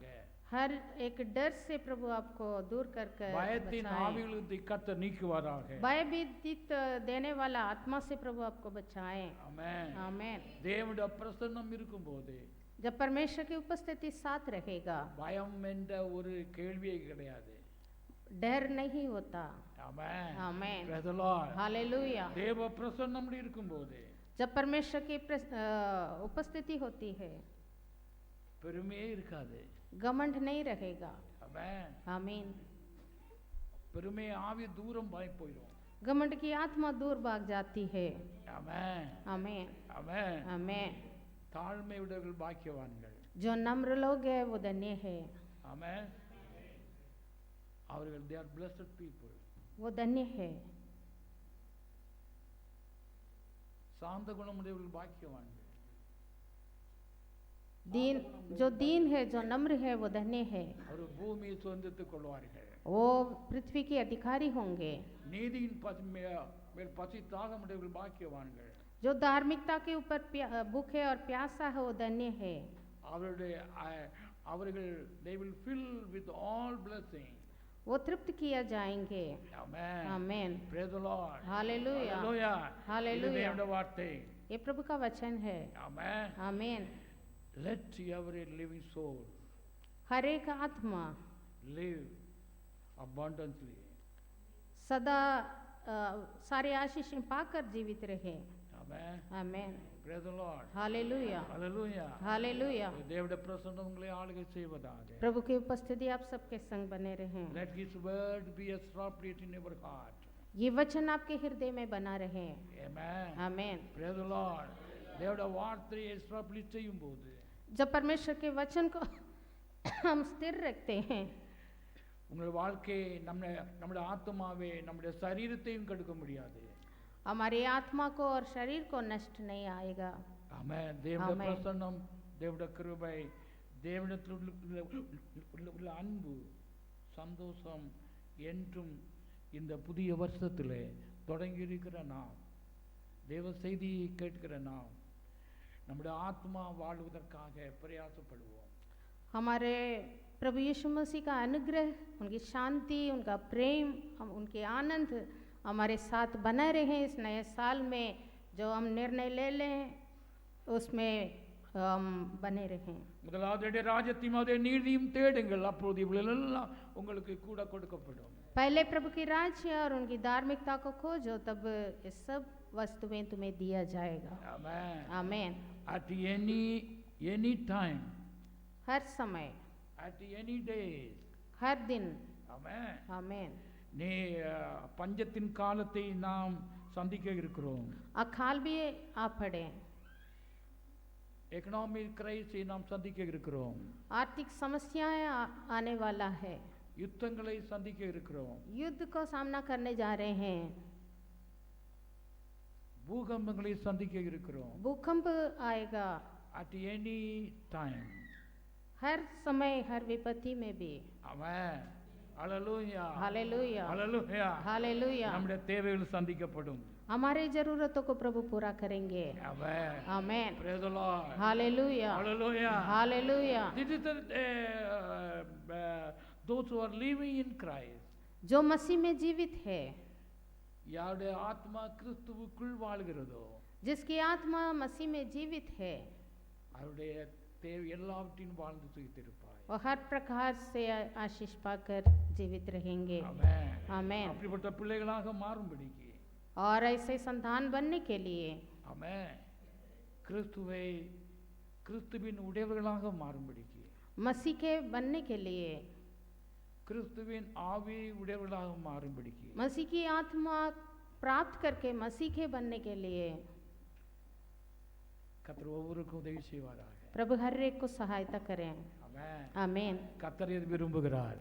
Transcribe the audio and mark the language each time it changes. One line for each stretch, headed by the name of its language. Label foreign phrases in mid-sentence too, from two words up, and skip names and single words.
Hindi: हर एक डर से प्रभु आपको दूर कर कर
Tamil: பயத்தின் ஆவியிலிருந்து கர்த்தர் நீக்குவாராக।
Hindi: भयभीत देने वाला आत्मा से प्रभु आपको बचाए। आमेन। आमीन।
Tamil: தேவனுடைய பிரசன்னம் இருக்கும்போது
Hindi: जब परमेश्वर की उपस्थिति साथ रहेगा
Tamil: பயம் என்ற ஒரு கேள்வியே கிடையாது।
Hindi: डर नहीं होता। आमेन। आमीन।
English: Praise the Lord.
Hindi: हालेलुया।
Tamil: தேவ பிரசன்னம் இருக்கும்போது
Hindi: जब परमेश्वर की उपस्थिति होती है
Tamil: பெருமையே இருக்காது।
Hindi: घमंड नहीं रहेगा। आमेन। आमीन।
Tamil: பெருமை ஆவி தூரம் போயிடும்।
Hindi: घमंड की आत्मा दूर भाग जाती है। आमेन। आमीन। आमेन। आमीन।
Tamil: தாழ்மை உடையவர்கள் பாக்கியவான்கள்।
Hindi: जो नम्र लोग है वो धन्य है।
English: आमेन। அவர்கள் they are blessed people.
Hindi: वो धन्य है।
Tamil: சாந்த குணமுடையவர்கள் பாக்கியவான்கள்।
Hindi: दीन जो दीन है, जो नम्र है वो धन्य है।
Tamil: அவர் பூமியை சுதந்திரித்துக் கொள்வார்கள்।
Hindi: वो पृथ्वी के अधिकारी होंगे।
Tamil: நீதியின் மேல் பசி தாகமுடையவர்கள் பாக்கியவான்கள்।
Hindi: जो धार्मिकता के ऊपर भूखे और प्यासा है वो धन्य है।
English: அவர்கள் they will fill with all blessing.
Hindi: वो तृप्त किया जाएंगे।
English: Amen.
Hindi: आमीन।
English: Praise the Lord.
Hindi: हालेलुया।
English: Hallelujah.
Hindi: हालेलुया।
Tamil: இது தேவனுடைய வார்த்தை।
Hindi: ये प्रभु का वचन है।
English: Amen.
Hindi: आमीन।
English: Let every living soul
Hindi: हर एक आत्मा
English: live abundantly.
Hindi: सदा सारे आशीषें पाकर जीवित रहे।
English: Amen.
Hindi: आमीन।
English: Praise the Lord.
Hindi: हालेलुया।
English: Hallelujah.
Hindi: हालेलुया।
Tamil: தேவனுடைய பிரசன்னம் உங்களை ஆளுகை செய்வதாக।
Hindi: प्रभु की उपस्थिति आप सबके संग बने रहें।
English: Let his word be established in your heart.
Hindi: ये वचन आपके हृदय में बना रहे।
English: Amen.
Hindi: आमीन।
English: Praise the Lord.
Tamil: தேவனுடைய வார்த்தையை எஸ்டாப்ளிஷ் செய்யும்போது
Hindi: जब परमेश्वर के वचन को हम स्थिर रखते हैं
Tamil: உங்கள் வாழ்க்கை நம்முடைய ஆத்மாவே நம்முடைய சரீரத்தையும் கெடுக்க முடியாது।
Hindi: हमारी आत्मा को और शरीर को नष्ट नहीं आएगा।
Tamil: ஆமென்। தேவனுடைய பிரசன்னம், தேவனுடைய கிருபை, தேவனிடத்தில் உள்ள அன்பு, சந்தோஷம் என்றும் இந்த புதிய வருஷத்திலே தொடங்கி இருக்கிற நாம், தேவ செய்தியை கேட்கிற நாம் நம்முடைய ஆத்மா வாழ்வதற்காக பிரயாசப்படுவோம்।
Hindi: हमारे प्रभु यीशु मसीह का अनुग्रह, उनकी शांति, उनका प्रेम, उनके आनंद हमारे साथ बना रहे। इस नए साल में जो हम निर्णय ले लें उसमें हम बने रहें।
Tamil: முதலாவது ராஜ்யத்தையும் அதே நீதியும் தேடுங்கள், அப்பொழுது இவைகளெல்லாம் உங்களுக்கு கூட கொடுக்கப்படும்।
Hindi: पहले प्रभु की राज्य और उनकी धार्मिकता को खोजो, तब ये सब वस्तुएं तुम्हें दिया जाएगा। आमेन। आमीन।
English: At any time,
Hindi: हर समय,
English: at any day,
Hindi: हर दिन। आमेन। आमीन।
Tamil: நீ பஞ்சத்தின் காலத்தை நாம் சந்திக்க இருக்கிறோம்।
Hindi: अकाल भी आप पढ़े।
English: economic crisis
Tamil: நாம் சந்திக்க இருக்கிறோம்।
Hindi: आर्थिक समस्याएं आने वाला है।
Tamil: யுத்தங்களை சந்திக்க இருக்கிறோம்।
Hindi: युद्ध को सामना करने जा रहे हैं।
Tamil: பூகம்பங்களை சந்திக்க இருக்கிறோம்।
Hindi: भूकंप आएगा।
English: At any time,
Hindi: हर समय हर विपत्ति में भी।
Tamil: ஆமென். ஹalleluya.
Hindi: हालेलुया
Tamil: ஹalleluya.
Hindi: हालेलुया।
Tamil: நம்முடைய தேவைகள் சந்திக்கப்படும்.
Hindi: हमारे जरूरतों को प्रभु पूरा करेंगे।
Tamil: ஆமென்.
Hindi: आमेन।
English: Praise the Lord.
Hindi: हालेलुया
English: Hallelujah.
Hindi: हालेलुया।
English: This is those who are living in Christ.
Hindi: जो मसीह में जीवित है,
Tamil: யாருடைய ஆத்மா கிறிஸ்துவுக்குள் வாழ்கிறதோ
Hindi: जिसकी आत्मा मसीह में जीवित है,
Tamil: அவருடைய தேவை எல்லாவற்றையும் வாழ்ந்து சுகித்திருப்பாய்.
Hindi: और हर प्रकार से आशीष पाकर जीवित रहेंगे।
Tamil: ஆமென்.
Hindi: आमेन।
Tamil: அப்படிப்பட்ட பிள்ளைகளாக மாறும்படிக்கு
Hindi: और ऐसे संतान बनने के लिए,
Tamil: ஆமென், கிறிஸ்துவின் உடையவர்களாக மாறும்படிக்கு,
Hindi: मसीह के बनने के लिए,
Tamil: கிறிஸ்துவின் ஆவியை உடையவர்களாக மாறும்படிக்கு,
Hindi: मसीह की आत्मा प्राप्त करके मसीह के बनने के लिए
Tamil: கர்த்தர் ஒவ்வொருவருக்கும் உதவி செய்வாராக.
Hindi: प्रभु हर एक को सहायता करें।
Tamil: ஆமென்.
Hindi: आमीन।
Tamil: கர்த்தர் இதை விரும்புகிறார்.